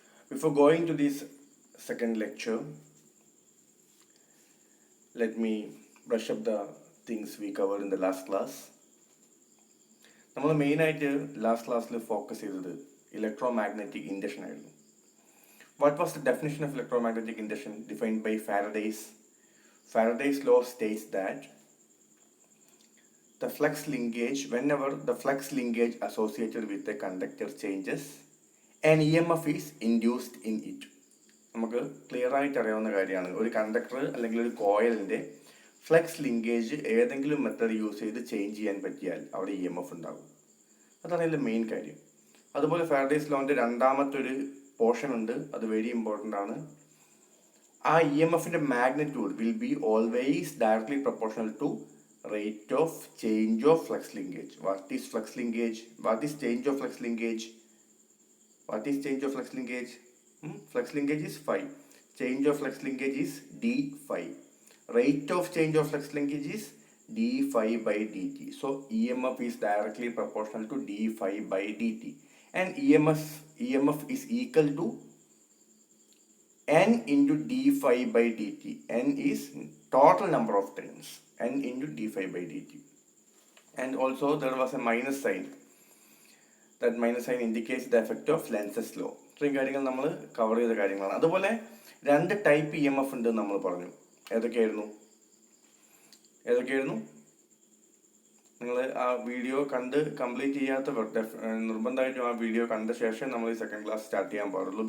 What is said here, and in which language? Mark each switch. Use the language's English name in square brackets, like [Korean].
[English] Before going to this second lecture, let me brush up the things we cover in the last class. [Malayalam] നമ്മൾ മെയിനായിട്ട് last ക്ലാസ്സിൽ focus ചെയ്തത് electro magnetic induction ആയിരുന്നു. [English] What was the definition of electromagnetic induction defined by Faraday's? Faraday's law states that the flux linkage, whenever the flux linkage associated with the conductor changes, an EMF is induced in it. [Malayalam] നമുക്ക് clear ആയിട്ട് അറിയാവുന്ന കാര്യമാണ്, ഒരു conductor അല്ലെങ്കിൽ ഒരു കോയിലിൻ്റെ flux linkage ഏതെങ്കിലും method use ചെയ്ത് change ചെയ്യാൻ പറ്റിയാൽ അവിടെ EMF ഉണ്ടാകും. അതാണ് അതിൻ്റെ മെയിൻ കാര്യം. അതുപോലെ ഫാരഡേസ് ലോൻ്റെ രണ്ടാമത്തെ ഒരു പോർഷൻ ഉണ്ട്, അത് വെരി ഇമ്പോർട്ടൻ്റ് ആണ്. [English] ആ EMFിൻ്റെ magnitude will be always directly proportional to rate of change of flux linkage. What is flux linkage? What is change of flux linkage? What is change of flux linkage? Flux linkage is phi. Change of flux linkage is d phi. Rate of change of flux linkage is d phi by dt. So EMF is directly proportional to d phi by dt. And EMF is equal to n into d phi by dt. N is total number of turns, n into d phi by dt. And also there was a minus sign. That minus sign indicates the effect of Lenz's law. [Malayalam] ഇത്രയും കാര്യങ്ങൾ നമ്മൾ cover ചെയ്ത കാര്യങ്ങളാണ്. അതുപോലെ രണ്ട് type EMF ഉണ്ട് നമ്മൾ പറഞ്ഞു. ഏതൊക്കെയായിരുന്നു? നിങ്ങൾ ആ വീഡിയോ കണ്ട് കംപ്ലീറ്റ് ചെയ്യാത്തവർ നിർബന്ധമായിട്ടും ആ വീഡിയോ കണ്ട ശേഷം നമ്മൾ ഈ സെക്കൻഡ് ക്ലാസ് സ്റ്റാർട്ട് ചെയ്യാൻ പാടുള്ളൂ.